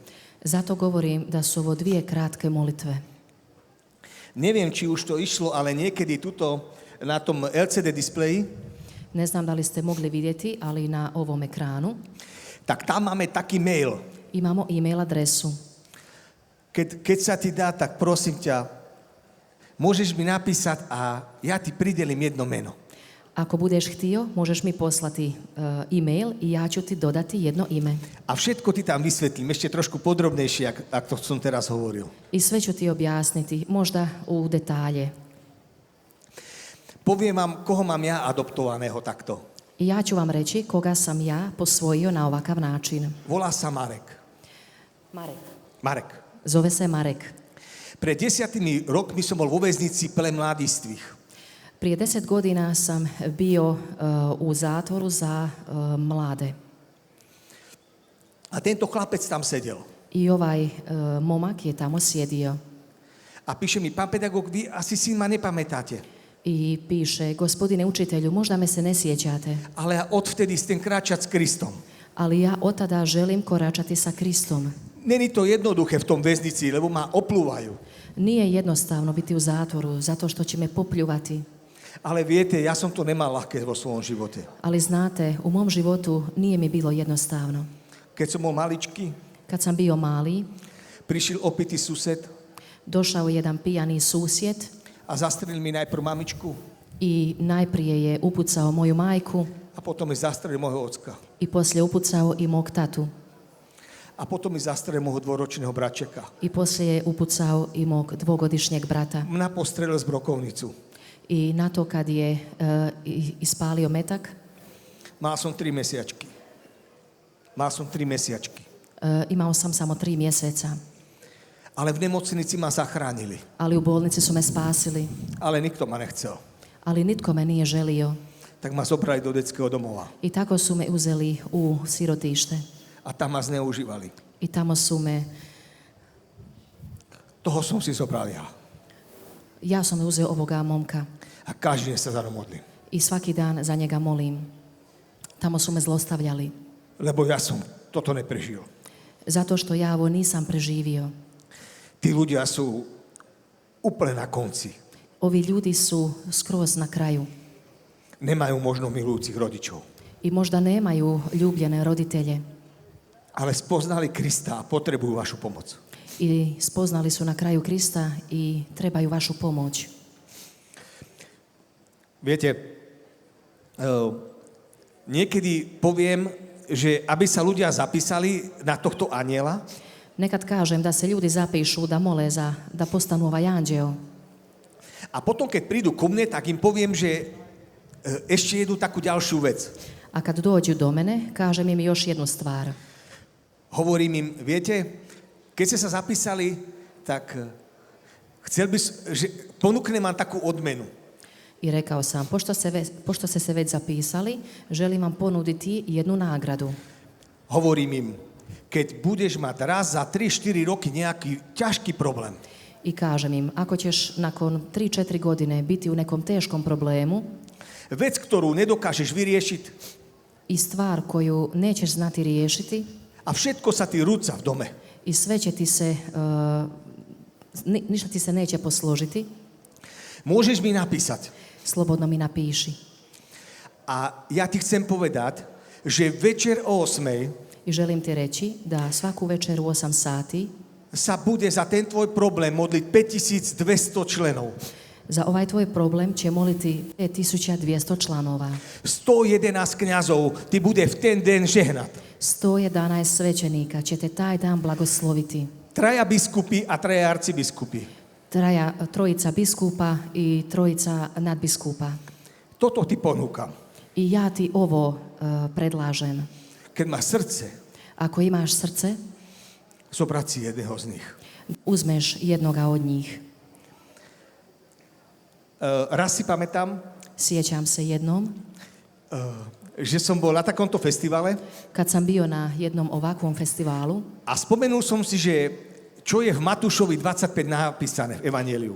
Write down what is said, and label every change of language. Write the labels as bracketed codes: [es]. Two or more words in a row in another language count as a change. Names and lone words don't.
[hr] Zato govorim da su ovo 2 kratke molitve. [sk] Neviem, či už to išlo, ale niekedy tuto na tom LCD displeji, [hr] Ne znam da li ste mogli vidjeti, ali na ovom ekranu [sk] tak tam máme taký mail. [hr] imamo e-mail adresu. [sk] Keď sa ti dá, tak prosím ťa, môžeš mi napísať a ja ti pridelím jedno meno. [hr] Ako budeš htio, možeš mi poslati e-mail i ja ću ti dodati jedno ime. [sk] A všetko ti tam vysvetlím, ešte trošku podrobnejšie, ak to som teraz hovoril. [hr] I sve ću ti objasniti, možda u detalje. [sk] Poviem vám, koho mám ja adoptovaného takto. [hr] I ja ću vam reći koga sam ja posvojio na ovakav način. [sk] Volá sa Marek. Marek. [hr] Zove se Marek. [sk] Pred 10 rokmi som bol vo väznici pre mladistvých. [hr] Prije 10 godina sam bio u zatvoru za mlade. [sk] A tento chlapec tam sedel. [hr] I ovaj momak je tamo sjedio. [sk] A píše mi, pán pedagóg, vy asi si ma nepamätáte. [hr] I piše, gospodine učitelju, možda me se ne sjećate, [sk] Ale ja odvtedy chcem kráčať s Kristom. [hr] ali ja od tada želim koračati sa Kristom. [sk] Není to jednoduché v tom väznici, lebo ma oplúvajú. [hr] Nije jednostavno biti u zatvoru, zato što će me popljuvati. [sk] Ale viete, ja som to nemal ľahké vo svojom živote. [hr] Ali znate, u mom životu nije mi bilo jednostavno. [sk] Keď som bol maličký, [hr] Kad sam bio mali, [sk] prišiel opitý sused [hr] došao je jedan pijani susjed [sk] a zastrelil mi najprv mamičku [hr] i najprije je upucao moju majku [sk] a potom mi zastrelil môjho ocka. [hr] i poslije upucao i mog tatu. [sk] A potom mi zastrelil môjho dvoročného bračeka. [hr] I poslije je upucao i mog dvogodišnjeg brata. [sk] Mňa postrelil z brokovnicu. [hr] I na to kad je ispalio metak, [sk] Mal som 3 mesiačky. [hr] imao sam samo 3 mjeseca. [sk] Ale v nemocnici ma zachránili. [hr] Ali u bolnici su me spasili. [sk] Ale nikto ma nechcel. [hr] Ali nitko me nije želio. [sk] Tak ma zobrali do detského domova. [hr] I tako su me uzeli u sirotište. [sk] A tam ma zneužívali. [hr] I tamo su me, [sk] Toho som si zobral ja. [hr] ja sam uzeo ovoga momka. [sk] A každý deň sa za ňo modlím. [hr] I svaki dan za njega molim. Tamo su me zlostavljali. [sk] Lebo ja som toto neprežil. [hr] Zato što ja ovo nisam preživio. [sk] Tí ľudia sú úplne na konci. [hr] Ovi ljudi su skroz na kraju. [sk] Nemajú možno milujúcich rodičov. [hr] I možda nemaju ljubljene roditelje. [sk] Ale spoznali Krista a potrebujú vašu pomoc. [hr] I spoznali su na kraju Krista i trebaju vašu pomoć. [sk] Viete, niekedy poviem, že aby sa ľudia zapísali na tohto anjela, [hr] Nekad kažem da se ljudi zapišu da mole da postanu ovaj anđeo. [sk] a potom, keď prídu ku mne, tak im poviem, že ešte jednu takú ďalšiu vec. [hr] A kad dođu do mene, kažem im još jednu stvar. [sk] Hovorím im, viete, keď ste sa zapísali, tak chcel by, že ponúknem vám takú odmenu. [hr] I rekao sam, pošto ste se već zapisali, želim vam ponuditi jednu nagradu. [sk] Hovorím im, keď budeš mať raz za 3-4 roky nejaký ťažký problém, [hr] I kažem im, ako ćeš nakon 3-4 godine biti u nekom teškom problemu [sk] vec, ktorú nedokážeš vyriešiť [hr] i stvar koju nećeš znati riješiti [sk] a všetko sa ti rúca v dome, [hr] i sve će ti se, ništa ti se neće posložiti, [sk] môžeš mi napísať. [hr] slobodno mi napiši. [sk] A ja ti chcem povedať, že večer o 8 [hr] I želim ti reći da svaku večer u 8 sati [sk] sa bude za ten tvoj problém modliť 5200 členov. [hr] za ovaj tvoj problem će moliti 5200 članova. [sk] 111 kňazov ti bude v ten deň žehnať. [hr] 111 svećenika će te taj dan blagosloviti. [sk] 3 biskupy a 3 arcibiskupy. [hr] Trojica biskupa i trojica nadbiskupa. [sk] Toto ti ponúkam. [hr] I ja ti ovo predlažem. [sk] Keď máš srdce, [hr] Ako imaš srce, [sk] zobrať si jedného z nich. [hr] uzmeš jednoga od njih. [sk] Raz si pamätám, [hr] Sjećam se jednom, [sk] že som bol na takomto festivale [hr] kad sam bio na jednom ovakvom festivalu, [sk] a spomenul som si, že čo je v Matúšovi 25 napísané v Evanjeliu.